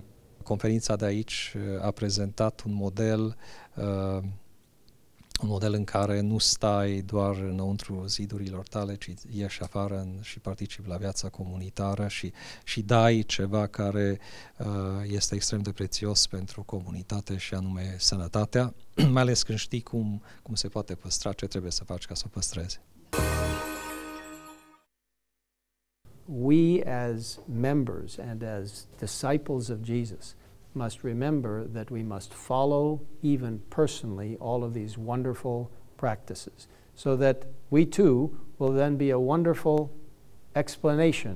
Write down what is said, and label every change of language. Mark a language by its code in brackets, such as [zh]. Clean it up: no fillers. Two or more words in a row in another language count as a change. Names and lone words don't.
[ro] Conferința de aici a prezentat un model în care nu stai doar înăuntru zidurilor tale, ci ieși afară și participi la viața comunitară și dai ceva care este extrem de prețios pentru comunitate și anume sănătatea, mai ales când știi cum se poate păstra, ce trebuie să faci ca să o păstrezi. [en] We as members and as disciples of Jesus must remember that we must follow even personally all of these wonderful practices so that we too will then be a wonderful explanation.